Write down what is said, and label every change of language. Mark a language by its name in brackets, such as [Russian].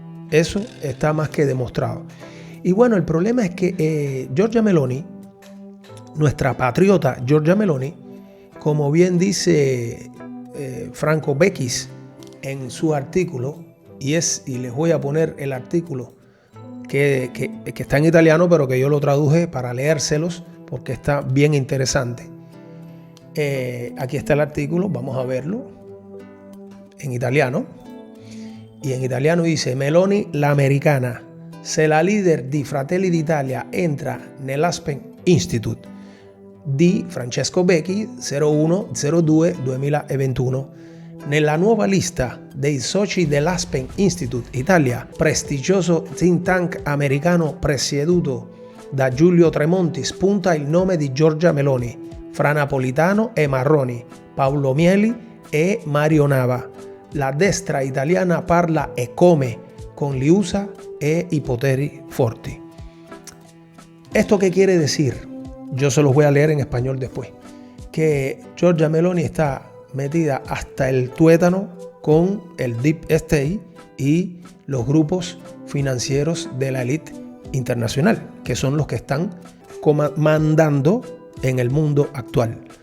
[Spanish] Eso está más que demostrado. Y bueno, el problema es que Giorgia Meloni, nuestra patriota Giorgia Meloni, como bien dice Franco Becchis en su artículo, y les voy a poner el artículo que está en italiano, pero que yo lo traduje para leérselos porque está bien interesante. Aquí está el artículo, vamos a verlo en italiano. Y en italiano dice: [Italian] Meloni l'americana, se la leader di Fratelli d'Italia entra nell'Aspen Institute di Francesco Becchi 01/02/2021. Nella nuova lista dei soci dell'Aspen Institute Italia, prestigioso think tank americano presieduto da Giulio Tremonti, spunta il nome di Giorgia Meloni, fra Napolitano e Marroni, Paolo Mieli e Mario Nava. La destra italiana parla e come con Liusa e i poteri forti. [Spanish] ¿Esto qué quiere decir? Yo se los voy a leer en español después. Que Giorgia Meloni está metida hasta el tuétano con el Deep State y los grupos financieros de la élite internacional, que son los que están comandando en el mundo actual.